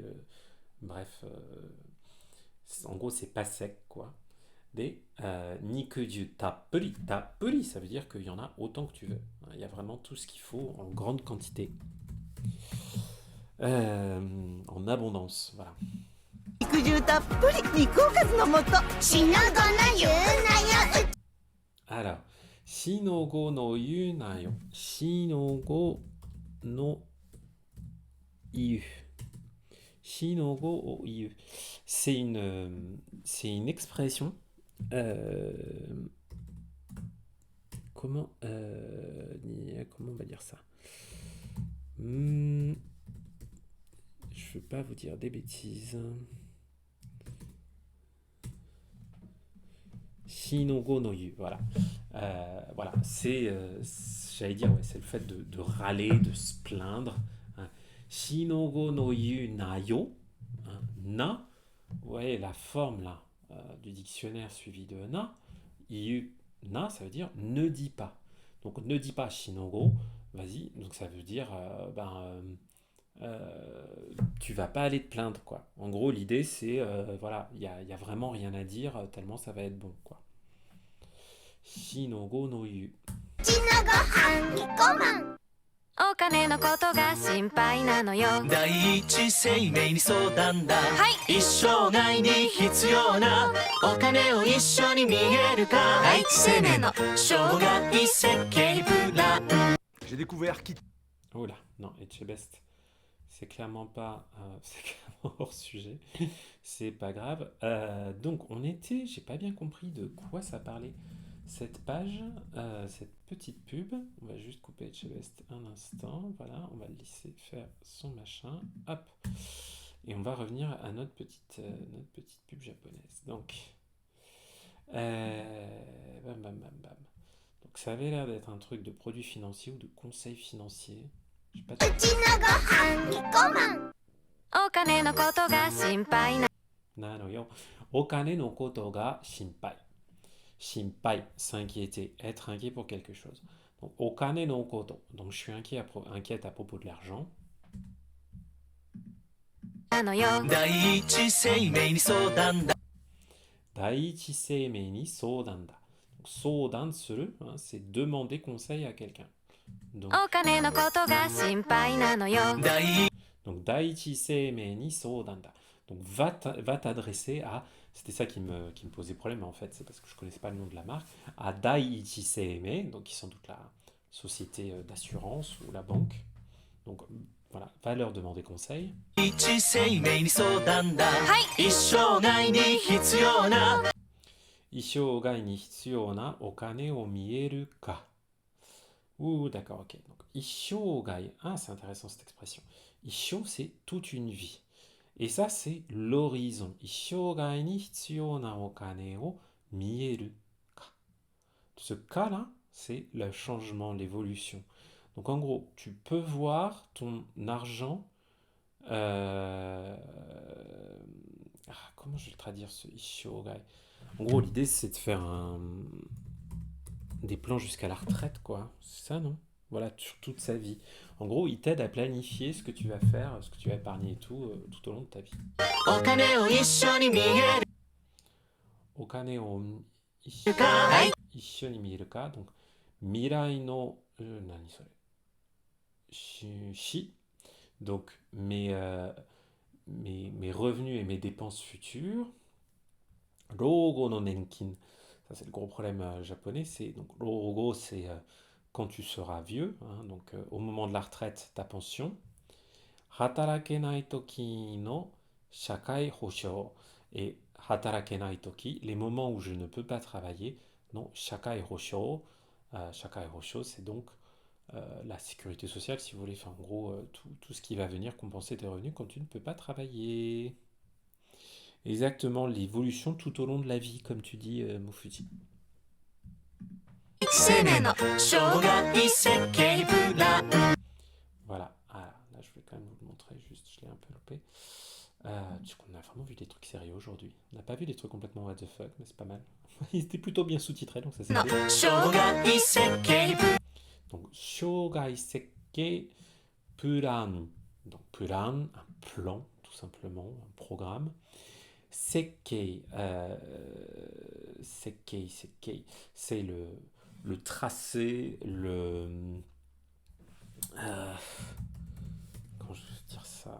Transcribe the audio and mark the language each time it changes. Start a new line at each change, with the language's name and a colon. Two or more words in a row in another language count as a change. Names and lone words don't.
French: Bref, en gros c'est pas sec quoi.
Japanese: Des 肉汁たっぷり. Tappuri,
French: ça veut dire qu'il y en a autant que tu veux. Il y a vraiment tout ce qu'il faut en grande quantité. En abondance, voilà.
Japanese: 肉汁たっぷり肉おかずの素しのごの言うなよ
French: Alors,
Japanese: 四の五の言うなよ. 四の五の言う. 四の五を言う.
French: C'est une expression. Comment on va dire ça? Je ne veux pas vous dire des bêtises.
Japanese: 四の五の言う,
French: voilà. Voilà, c'est, j'allais dire, ouais, c'est le fait de râler, de se plaindre.
Japanese: 四の五の言うなよ. Na,
French: ouais, la forme là du dictionnaire suivi de na.
Japanese: 言うな,
French: ça veut dire ne dis pas. Donc ne dis pas shinogo, vas-y. Donc ça veut dire, tu vas pas aller te plaindre quoi. En gros l'idée c'est voilà, il y a vraiment rien à dire tellement ça va être bon quoi.
Japanese: 四の五の言う. うちのご飯キコマンお金のことが心配なのよ第一生命に相談だ、一生涯に必要なお金を一緒に見えるか第一生命の生涯設計プラン
French: J'ai découvert qui. Oh là, non, Etchebest, c'est clairement pas, c'est clairement hors sujet, c'est pas grave. Donc j'ai pas bien compris de quoi ça parlait cette page, cette petite pub. On va juste couper Etchebest un instant, voilà, on va le laisser faire son machin, hop, et on va revenir à notre petite pub japonaise. Donc, bam bam bam bam. Donc ça avait l'air d'être un truc de produits financiers ou de conseils financiers. Je sais pas
Japanese: うちのご飯キコマンお金のことが心配なのよ。お金のことが心配. Shinpai,
French: s'inquiéter, être inquiet pour quelque chose.
Japanese: Donc お金のこと.
French: Donc je suis inquiète à propos de l'argent.
Japanese: のよ第一生命に相談だ第一生命に相談だ. 相談する,
French: hein, c'est demander conseil à quelqu'un. Donc,
Japanese: お金のことが心配なのよ donc 第一生命に相談だ.
French: Donc va t'adresser à, c'était ça qui me posait problème en fait, c'est parce que je connaissais pas le nom de la marque, à Daiichi Seimei, donc qui est sans doute la société d'assurance ou la banque. Donc voilà, va leur demander conseil.
Japanese: 一生命に相談だ一生涯に必要な一生涯に必要なお金を見える化.
French: Ouh, d'accord, ok. Donc, Ishogai, ah, c'est intéressant cette expression. Isho, c'est toute une vie. Et ça, c'est l'horizon.
Japanese: 一生涯に必要なお金を見える化.
French: Ce ka-là, c'est le changement, l'évolution. Donc, en gros, tu peux voir ton argent. Comment je vais le traduire ce Ishogai? En gros, l'idée, c'est de faire des plans jusqu'à la retraite, quoi. C'est ça, non? Voilà, sur toute sa vie. En gros, il t'aide à planifier ce que tu vas faire, ce que tu vas épargner et tout, tout au long de ta vie.
Japanese: お金を一緒に見えるお金をかはい一緒に見える化.
French: Donc,
Japanese: 未来の…何それ? Shi.
French: Donc, mes revenus et mes dépenses futures.
Japanese: 老後の年金.
French: Ça, c'est le gros problème japonais. C'est, donc, rogo, c'est quand tu seras vieux. Hein, donc, au moment de la retraite, ta pension.
Japanese: 働けない時の社会保障. Et 働けない時,
French: les moments où je ne peux pas travailler.
Japanese: Non, 社会保障. 社会保障,
French: c'est donc la sécurité sociale, si vous voulez. Enfin, en gros, tout ce qui va venir compenser tes revenus quand tu ne peux pas travailler. Exactement, l'évolution tout au long de la vie, comme tu dis, Mofuji.
Japanese: 生命の生涯設計プラン
French: Voilà. Ah, là, je vais quand même vous le montrer, juste, je l'ai un peu loupé. Du coup, on a vraiment vu des trucs sérieux aujourd'hui. On n'a pas vu des trucs complètement
English: what the fuck,
French: mais c'est pas mal. Ils étaient plutôt bien sous-titrés, donc ça c'est
Japanese: の
French: bien.
Japanese: 生涯設計プラン Donc, 生涯設計プラン.
French: Donc, Puran, un plan, tout simplement, un programme.
Japanese: 設計、設計,
French: c'est le tracé, comment je veux dire ça?